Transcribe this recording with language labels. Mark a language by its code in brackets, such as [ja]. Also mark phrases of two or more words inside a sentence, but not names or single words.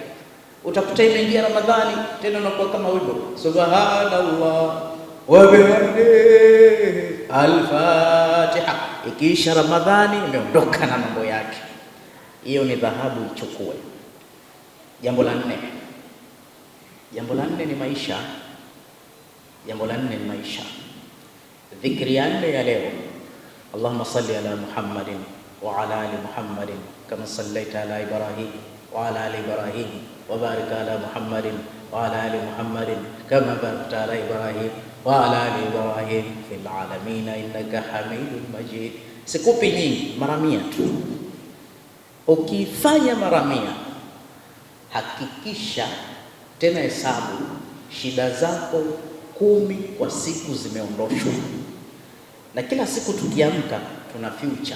[sw] Utakuta imeingia Ramadhani tena unakuwa kama wimbo, [ar] سبحان الله وبحمده الفاتحة. [sw] Ikiisha Ramadhani imeondoka na mambo yake. Hiyo ni dhahabu, ichukue. Jambo la nne ni maisha. Jambo la nne ni maisha. Dhikri ya nne ya leo, [ar] اللهم صل على محمد وعلى آل محمد كما صليت على إبراهيم وعلى آل إبراهيم وبارك على محمد وعلى آل محمد كما باركت على إبراهيم وعلى آل إبراهيم في العالمين إنك حميد مجيد. [sw] Sikupi nyingi, mara 100 tu. Ukifanya mara 100, hakikisha tena hesabu shida zako 10 kwa siku zimeondoshwa. Na kila siku tukiamka tuna future.